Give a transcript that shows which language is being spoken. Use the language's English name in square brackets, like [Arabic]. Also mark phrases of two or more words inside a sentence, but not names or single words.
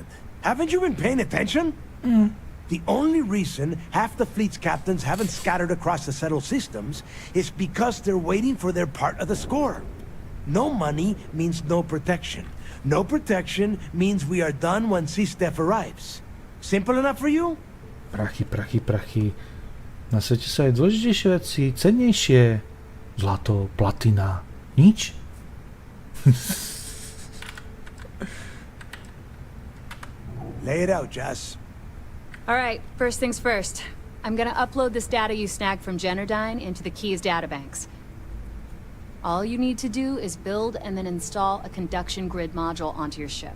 [English] Haven't you been paying attention? The only reason half the fleet's captains haven't scattered across the settled systems is because they're waiting for their part of the score. No money means no protection. No protection means we are done when SysDef arrives. Simple enough for you? [Slovak] Prachy. Na svete sa aj dôležitejšie veci, cennejšie. Zlato, platina, nič? [English] Lay it out, Jess. All right, first things first. I'm gonna upload this data you snagged from Generdyne into the Keys databanks. All you need to do is build and then install a conduction grid module onto your ship.